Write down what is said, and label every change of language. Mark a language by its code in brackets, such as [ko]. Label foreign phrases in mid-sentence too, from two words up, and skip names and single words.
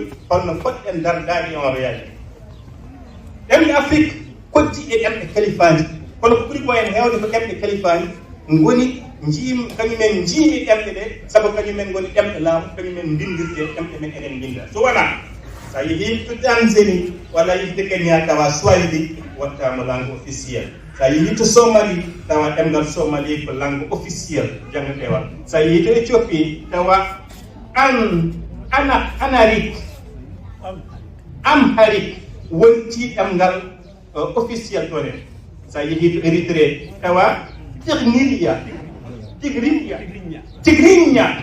[ff] holno poɗɗen dardade on réalité ɗemɗe Afrique koddi e ɗemɗe kalifaji kono ko ɓuuri ko en hewde ko ɗemɗe kalifaji goni kañumen jiimi ɗemɗe ɗe saabu kañumen goni ɗemɗe laamu kañumen mbindirde ɗemɗe men enen mbinda so wona sa yeehi to Tanzanie walla yihde Kenya tawa Swahili wattama [fr] langue officielle [ff] sa yeehi to Somalie tawa ɗemgal Somalie ko [fr] langue officielle [ff] jangatewa sa yeehi to Éthiopie tawa amharique wonti ɗemgal officiel ɗon en sa yeehi to Érythrée tawa tigrinya